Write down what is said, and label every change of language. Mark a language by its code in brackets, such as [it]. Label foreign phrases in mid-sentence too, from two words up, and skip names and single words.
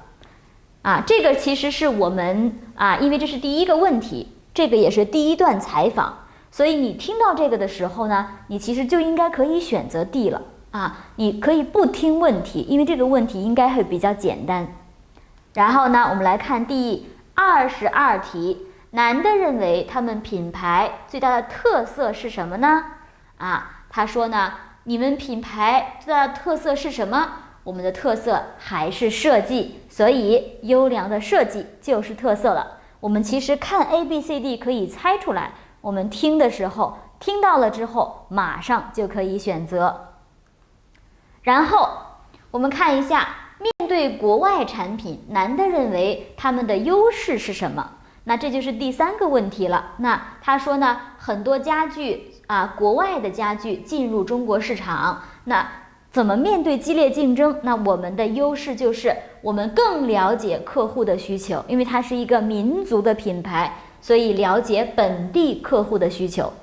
[zh] 這個其實是我們因為這是第一個問題，這個也是第一段採訪，所以你聽到這個的時候呢，你其實就應該可以選擇 D 了你可以不聽問題，因為這個問題應該會比較簡單。然後呢，我們來看第22題，男的認為他們品牌最大的特色是什麼呢？他說呢，你們品牌最大的特色是什麼？我們的特色還是設計，所以優良的設計就是特色了。我們其實看 A、B、C、D 可以猜出來，我們聽的時候聽到了之後，馬上就可以選擇。然後我們看一下，面對國外產品，男的認為他們的優勢是什麼？那這就是第3個問題了。那他說呢，很多家具國外的家具進入中國市场，那怎麼面對激烈競爭？那我們的優勢就是我們更了解客戶的需求，因為它是一個民族的品牌，所以了解本地客戶的需求。